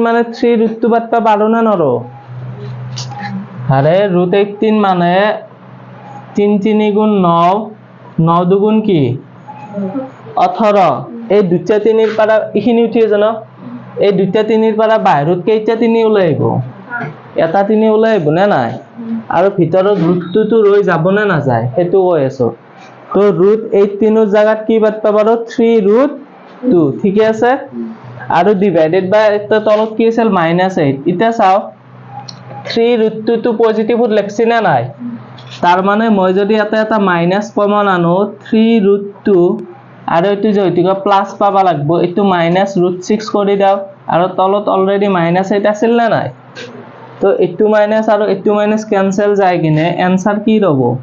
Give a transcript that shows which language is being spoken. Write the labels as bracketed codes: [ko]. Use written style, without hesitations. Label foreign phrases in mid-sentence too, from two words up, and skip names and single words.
[syl] মানে 3 বাট্টা 12 না নরো আরে √18 মানে 3 3 গুণ 9 9 দুগুণ কি 18 এই দুটা 3 এর পারা এখানে উঠিয়ে জানো এই দুটা 3 এর পারা বাইরত কেইটা 3 ওলাইব এটা 3 ওলাইব না নাই আর ভিতৰত √2 তো রই যাব না না যায় হেতু কই আছো তো √18 এর জায়গাত কি বাট্টা পারো 3√2 ঠিক আছে আর [en] divided by [syl] এটা তলত কি আছিল -8 এটা চাও 3√2 তো পজিটিভ লেখছি না নাই তার মানে মই যদি এটা মাইনাস কমন আনো 3√2 আর এটো যেটিকে প্লাস পাবা লাগবো এটো -√6 কৰি দাও আর তলত অলরেডি -8 আছিল না নাই তো এটো মাইনাস আর এটো মাইনাস ক্যান্সেল যায় কিনে आंसर কি রব